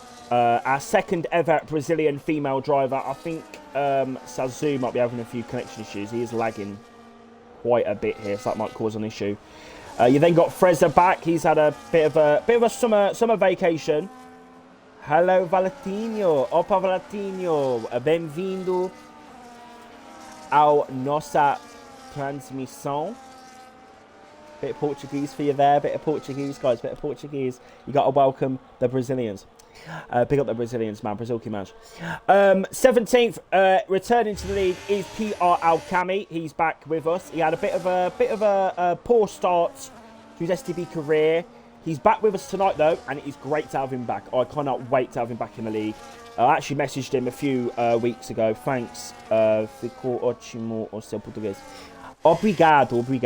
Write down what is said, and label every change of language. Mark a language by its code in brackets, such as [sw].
[en] Our second ever Brazilian female driver. I think Sazu might be having a few connection issues. He is lagging quite a bit here, so that might cause an issue. You then got Freza back. He's had a bit of a summer vacation. Hello Valentinho. Opa Valentinho. [pt] Bem-vindo ao nossa transmissão. [en] Bit of Portuguese for you there. Bit of Portuguese, guys. Bit of Portuguese. You got to welcome the Brazilians. Pick up the Brazilians, man. Brazilki man. 17th, returning to the league is PR Alcami. He's back with us. He had a bit of a poor start to his STB career. He's back with us tonight though, and it is great to have him back. I cannot wait to have him back in the league. I actually messaged him a few weeks ago. Thanks. [pt] Ficou ótimo o seu português. Obrigado.